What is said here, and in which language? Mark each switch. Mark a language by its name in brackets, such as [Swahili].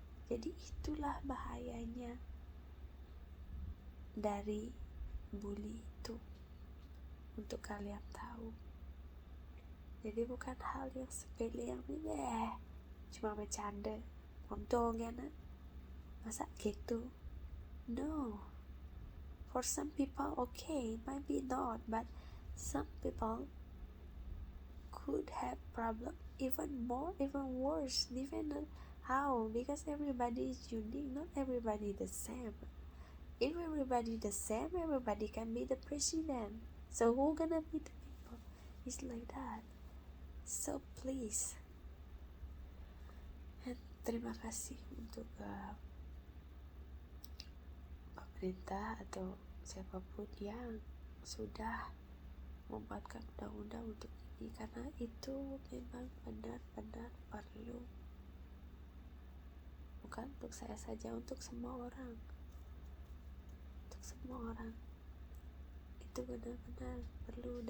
[Indonesian] Jadi itulah bahayanya dari bully itu, untuk kalian tahu. Jadi bukan hal yang sepele yang cuma bercanda, untung ya nak, masa gitu. [English] No, for some people okay, maybe not, but Some people could have problem even more, even worse, depending on how, because everybody is unique, not everybody the same. If everybody the same, everybody can be the president. So who gonna be the people? It's like that. So please, and [Indonesian] terima kasih untuk pemerintah atau siapapun yang sudah membuatkan undang-undang untuk ini, karena itu memang benar-benar perlu, bukan untuk saya saja, untuk semua orang, itu benar-benar perlu.